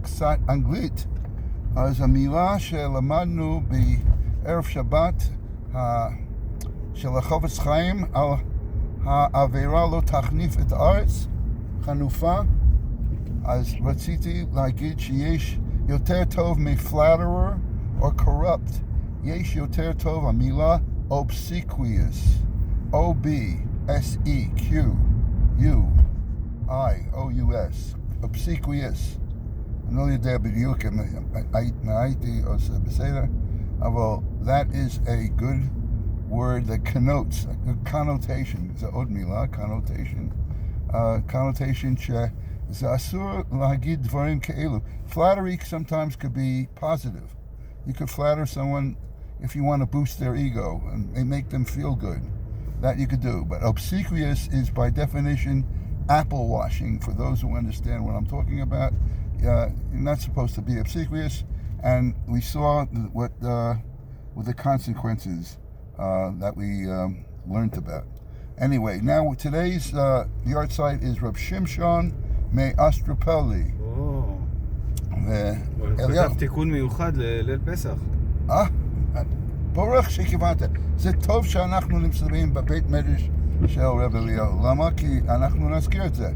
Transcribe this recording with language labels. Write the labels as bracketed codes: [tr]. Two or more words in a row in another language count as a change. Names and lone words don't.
[he] קצת אנגלית, אז המילה שלמדנו בערב שבת של החפץ חיים על העבירה לא תחניף את הארץ, חנופה, אז רציתי להגיד שיש יותר טוב מ-flatterer או corrupt, יש יותר טוב המילה obsequious, O-B-S-E-Q-U-I-O-U-S, obsequious. אני לא יודע בדיוק אם הייתי עושה בסדר, אבל [en] that is a good word that connotes, a connotation, [he] זה עוד מילה, connotation שזה אסור להגיד דברים כאלו. [en] Flattery sometimes could be positive. You could flatter someone if you want to boost their ego and make them feel good. That you could do. But obsequious is by definition apple washing, for those who understand what I'm talking about. You're not supposed to be obsequious, and we saw what the consequences that we learned about. Anyway, now today's yard site is Reb Shimshon מאסטרופלי. [he] כתב תיקון מיוחד לליל פסח. ברוך שכיוונת. זה טוב שאנחנו נמצאים בבית מדרש של רב אליהו. למה? כי אנחנו נזכיר את זה.